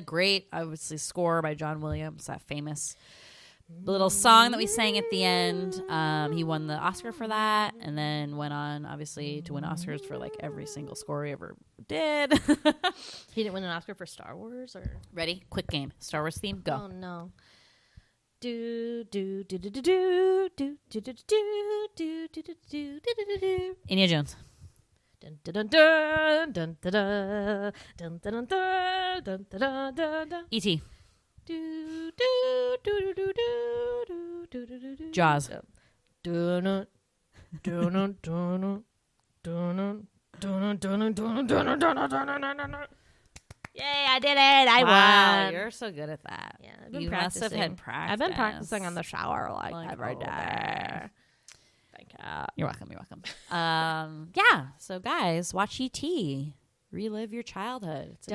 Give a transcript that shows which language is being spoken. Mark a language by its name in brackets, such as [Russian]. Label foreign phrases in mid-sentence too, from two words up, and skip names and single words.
[English] Great, obviously, score by John Williams, that famous little song that we sang at the end. He won the Oscar for that, and then went on, obviously, to win Oscars for like every single score he ever did. He didn't win an Oscar for Star Wars, or Ready? Quick game. Star Wars theme. Go. oh no. Do do do do do do do do do do do do do do do do. Indiana Jones. Dun dun dun dun dun dun dun dun dun dun dun dun dun. E.T. Do do do do do do do do do do. Jaws. Dun dun dun dun dun dun dun dun dun. Yay! I did it! I Wow, won. you're so good at that. Yeah, I've been You must have practicing. had practice. I've been practicing on the shower Like every all day. day. Thank you. You're welcome. You're welcome. Yeah. So, guys, watch E.T. Relive your childhood. It's a